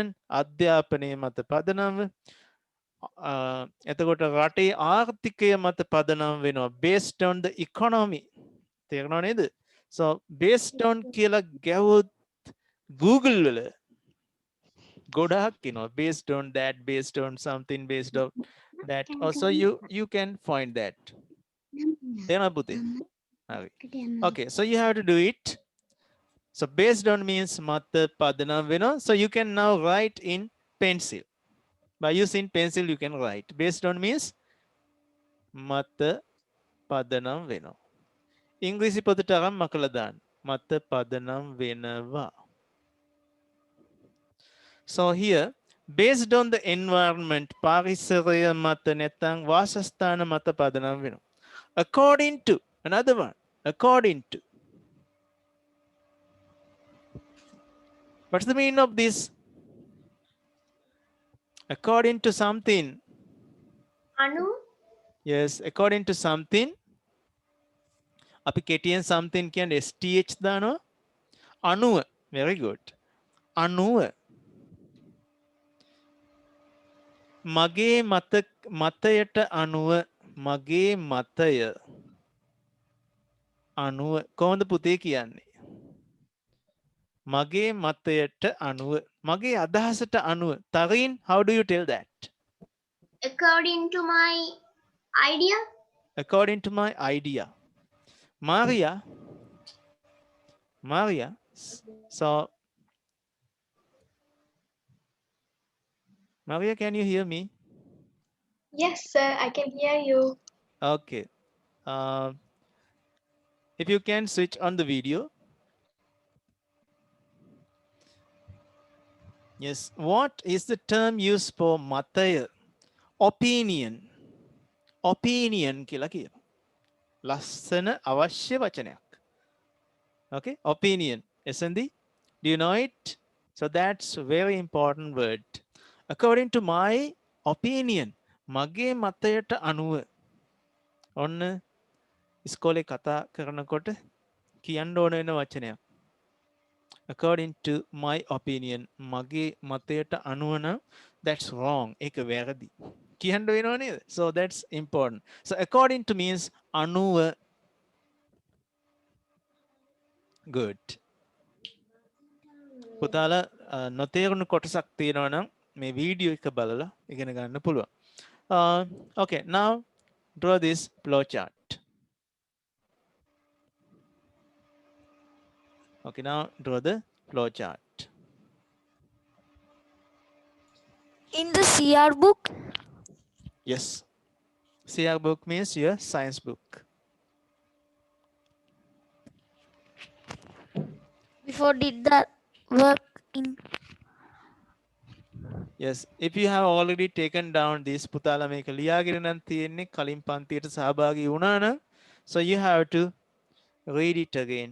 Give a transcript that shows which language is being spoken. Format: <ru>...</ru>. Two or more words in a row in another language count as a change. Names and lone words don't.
<si>අධ්‍යාපනය මත පදනම. එතකොට රටේ ආර්ථිකය මත පදනම් වෙනවා</si> <en>based on the economy.</en> <si>තේරෙනව නේද?</si> <en>So based on</en> <si>කියලා ගැවුවොත් Google වල ගොඩාක් එනවා</si> <en>based on that, based on something, based on That also you can find that. Okay, so you have to do it. So based on means</en> <si>මත පදනම් වෙනවා.</si> <en>So you can now write in pencil. By using pencil you can write. Based on means</en> <si>මත පදනම් වෙනවා. English පොතට අරන් මකලා දාන්න. මත පදනම් වෙනවා.</si> <en>So here, based on the environment,</en> <si>පාරිසරය මත නැත්නම් වාසස්ථාන මත පදනම් වෙනවා.</si> <en>According to, another one, according to. What's the meaning of this? According to something. Anu? Yes, according to something.</en> <si>අපි කෙටියෙන් something කියන්නේ STH දානවා. අනුව.</si> <en>Very good.</en> <si>අනුව. මගේ මතයට අනුව මගේ මතය අනුව කොහොමද පුතේ කියන්නේ? මගේ මතයට අනුව මගේ අදහසට අනුව.</si> <en>Tareen, how do you tell that? According to my idea. According to my idea. Maria, so Maria, can you hear me? Yes, sir, I can hear you. Okay. If you can switch on the video. Yes. What is the term used for mataya? Opinion. Opinion</en> <si>කියලා කියනවා. ලස්සන අවශ්‍ය වචනයක්.</si> <en>Okay, opinion. SND, do you know it? So that's a very important word. According to my opinion,</en> <si>මගේ මතයට අනුව. ඔන්න ඉස්කෝලේ කතා කරනකොට කියන්න ඕන වෙන වචනයක්.</si> <en>According to my opinion,</en> <si>මගේ මතයට අනුව නම්</si> <en>that's wrong.</en> <si>ඒක වැරදි. කියන්න වෙනව නේද?</si> <en>So that's important. So according to means අනුව. Good.</en> <si>පුතාලා නොතේරුණු කොටසක් තියෙනවා නම් මේ වීඩියෝ එක බලලා ඉගෙන ගන්න පුළුවන්.</si> <en>Okay, now draw this flow chart. Okay, now draw the flow chart. In the CR book? Yes. CR book means your science book. Before did the work in Yes, if you have already taken down this</en> <si>පුතාලා මේක ලියාගෙන නම් තියෙන්නේ කලින් පන්තියට සහභාගී වුණා නම්,</si> <en>so you have to read it again.</en>